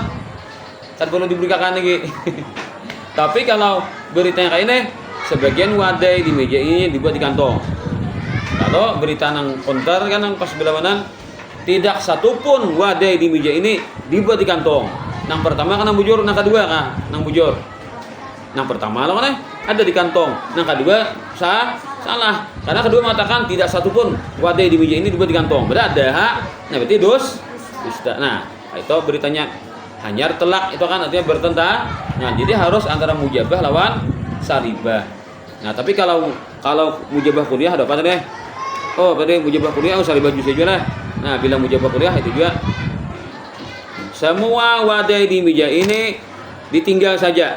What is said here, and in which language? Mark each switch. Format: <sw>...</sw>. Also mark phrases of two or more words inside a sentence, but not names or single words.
<bjn>Kan perlu diberikan lagi. Tapi kalau beritanya kayak ini sebagian wadai di meja ini dibuat di kantong. Kalau berita nang konter kan nang pas berlawanan tidak satupun wadai di meja ini dibuat di kantong. Nang pertama kan nang bujur, nang kedua kan nang bujur. Nang pertama lo kan ada di kantong, nang kedua salah. Karena kedua mengatakan tidak satupun wadai di meja ini dibuat di kantong. Berarti ada hak. Nah berarti dusta. Nah itu beritanya hanyar telak itu kan artinya bertentangan. Nah jadi harus antara mujabah lawan saribah. Nah tapi kalau mujabah kuliah ada apa tadi? Oh tadi mujabah kuliah saribah juz aja lah. Nah bila mujabah kuliah itu juga semua wadai di meja ini ditinggal saja.</bjn>